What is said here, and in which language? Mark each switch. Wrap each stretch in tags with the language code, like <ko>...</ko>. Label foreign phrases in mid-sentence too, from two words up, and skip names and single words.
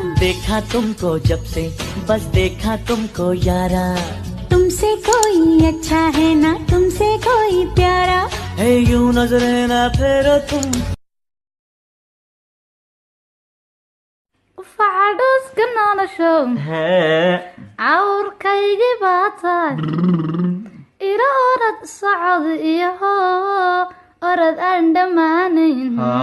<hi>देखा तुमको जब से बस देखा तुमको यारा तुमसे कोई अच्छा है ना तुमसे कोई प्यारा है यूं नजरें ना फेरो तुम</hi> <so>facadus kanoonasho cawrkaygii baa tahay ila orad socod iyo orad aan dhammaanayn</so>